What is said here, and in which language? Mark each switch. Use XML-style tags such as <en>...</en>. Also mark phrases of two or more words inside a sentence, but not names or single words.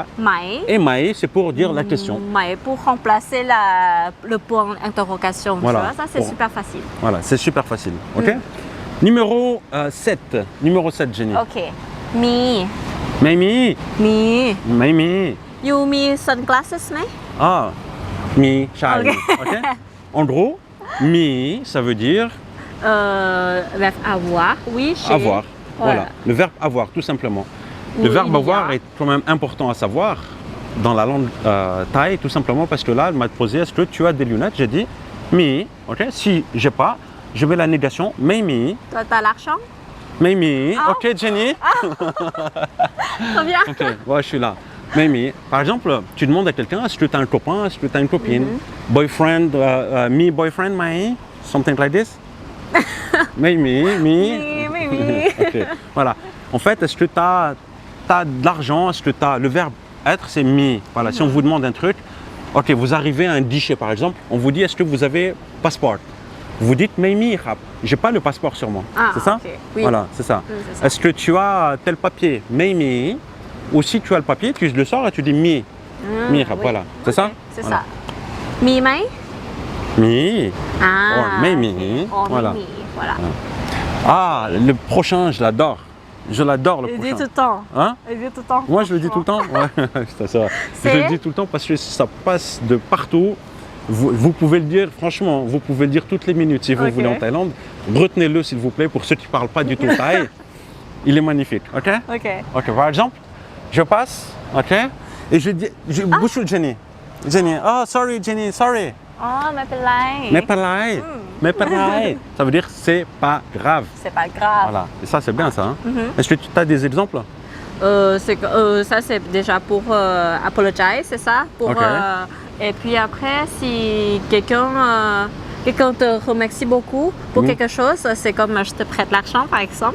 <th>ไหม</th> <fr>Et Mae, c'est pour dire la question. ไหม pour remplacer le point d'interrogation. Voilà. Tu vois, ça c'est Pour- super facile. Voilà, c'est super facile. Ok? Numéro 7. Numéro 7, Jenny.</fr> <th>โอเค มี Maimi. มี Maimi. ยูมี sunglasses ไหม Ah. Mi. Chai.</th> <fr>Ok. Ok? En gros, mi, ça veut dire verbe avoir. Oui, chez. avoir. Voilà. Le verbe avoir, tout simplement. Le Oui, verbe il y a. avoir est quand même important à savoir dans la langue thaï, tout simplement parce que là, elle m'a posé est-ce que tu as des lunettes? J'ai dit mi. Ok? Si j'ai pas, je mets la négation.</fr> <th>Maimi. ตัวตาลักช่อง Maimi.</th> <fr>Ah. Ok, Jenny. Très bien. Ok, ouais, je suis là. Maimi, par exemple, tu demandes à quelqu'un est-ce que tu as un copain, est-ce que tu as une copine?</fr> <en>Boyfriend, me boyfriend, Mai? Something like this? Maimi, me.</en> <th>มีไม่มี</th> <fr>Ok, voilà. En fait, est-ce que tu as de l'argent? Est-ce que tu as. Le verbe être, c'est mi. Voilà, si on vous demande un truc, ok, vous arrivez à un guichet par exemple, on vous dit est-ce que vous avez passeport? Vous dites Maimi, j'ai pas le passeport sur moi. Ah, c'est ça? ok, oui. Voilà, c'est ça. c'est ça. Est-ce que tu as tel papier? Maimi. Ou si tu as le papier, tu le sors et tu dis mi. Mi, oui. voilà. C'est ça? C'est Voilà. ça.</fr> <th>มีไหม Mi. อ่า Oh, ไม่มี อ๋อ</th> <fr>Voilà.</fr> <th>ไม่มี voilà.</th> <fr>Ah, le prochain, je l'adore. Je l'adore le Il dit prochain. tout le temps. Hein? Il dit tout le temps. Moi, je le dis tout le temps. Ouais, ça va. Je C'est- le dis tout le temps parce que ça passe de partout. Vous pouvez le dire, franchement, vous pouvez le dire toutes les minutes si vous Ok. voulez en Thaïlande. Retenez-le, s'il vous plaît, pour ceux qui ne parlent pas du tout thaï. Il est magnifique, ok? Ok. Ok, par exemple, je passe, ok? Et je dis, je bouche Jenny.</fr> <en>Jenny, oh, sorry, Jenny, sorry.</en> <th>อ๋อ ไม่เป็นไร Mais pas là. Mais pas là.</th> <fr>Ça veut dire c'est pas grave. C'est pas grave. Voilà. Et ça, c'est bien ça. Hein? Est-ce que tu as des exemples? Ça c'est déjà pour apologize, c'est ça pour, Ok. Et puis après, si quelqu'un quelqu'un te remercie beaucoup pour quelque chose, c'est comme je te prête l'argent par exemple.</fr>